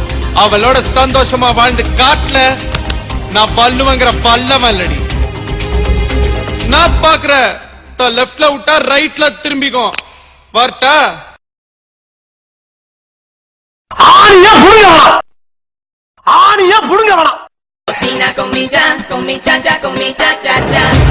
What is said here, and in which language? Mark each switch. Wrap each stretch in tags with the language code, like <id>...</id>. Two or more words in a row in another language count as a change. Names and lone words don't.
<ta>அவளோட சந்தோஷமா வாழ்ந்து காட்டல நான் பல்லுவங்கிற பல்லவன் இல்லடி. நான் பாக்குற லெப்ட்ல விட்டா ரைட்ல திரும்பிக்கும். வரட்டா? ஆணியா புடுங்க வேணாம், ஆணியா புடுங்க வேணாம்.</ta> <es>Cocina con mi cha-cha, con mi cha-cha-cha.</es>